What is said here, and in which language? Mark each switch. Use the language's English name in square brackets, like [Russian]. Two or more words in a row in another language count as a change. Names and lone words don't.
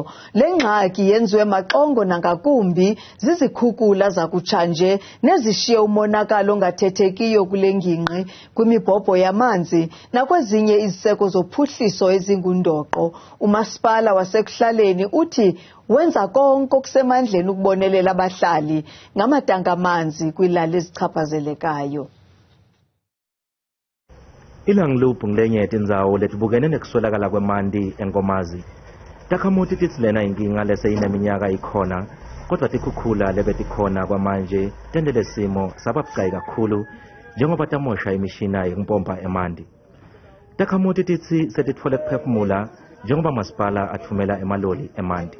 [Xhosa] Le ngxaki yenziwe maxongo nangakumbi zizikhukula zakutshanje nezishiye umonakalo ongathethekiyo kule ngingqi kwimibhobho yamanzi nakwezinye iziseko zophuhliso ezingundoqo. Umasipala wasekuhlaleni uthi wenza konke okusemandleni ukubonelela abahlali ngamatanga amanzi kwilali ezichaphazelekayo. [Swati] Ilangiluphu ngilenye yetinzawo letibukene nekuswelakala kwemanti enkomazi. Takhamuti titsi lena inkinga leseyineminyaka ikhona, kodwa tikhukhula lebetikhona kwamanje tendele simo sababucayi kakhulu njengoba tamosha imishina yekumpompa emanti. Takhamuti titsi setitfole kuphefumula njengoba masipala athumela emaloli emanti.